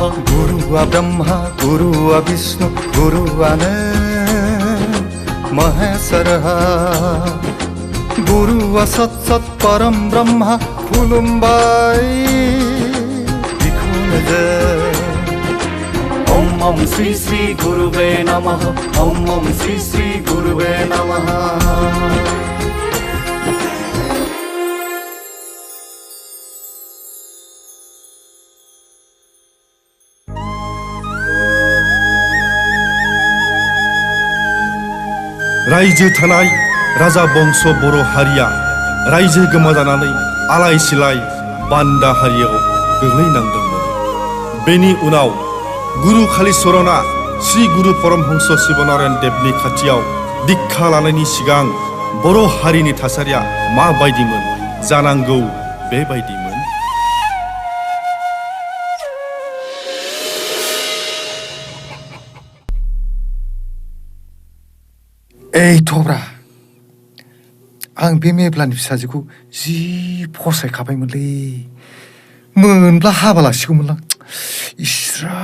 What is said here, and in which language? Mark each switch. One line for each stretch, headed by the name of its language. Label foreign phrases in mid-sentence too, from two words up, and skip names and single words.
Sanskrit: गुरुः ब्रह्मा गुरुः विष्णु गुरुः महेश्वरः गुरुः सत्सत् परं ब्रह्म खुलुमबाय ओम श्री श्री गुरुवे नमः। ओम श्री श्री गुरुवे नमः।
Bodo: रायजो थानाय राजा बंश बर' हारिया रायजो गोमाजानानै आलाय सिलाय बान्दा हारियाव गोग्लैनांदोंमोन। बेनि उनाव गुरु कालीचरणआ श्री गुरु परमहंस शिवनारायण देवनि खाथियाव दीक्षा लानायनि सिगां बर' हारिनि थासारिया माबायदिमोन जानांगौ बेबायदिमोन। ओइ थब्रा आं बे मेब्लानि फिसाजोखौ जि फसायखाबायमोनलै मोनब्ला हाबा लासिगौमोनलां इसरा।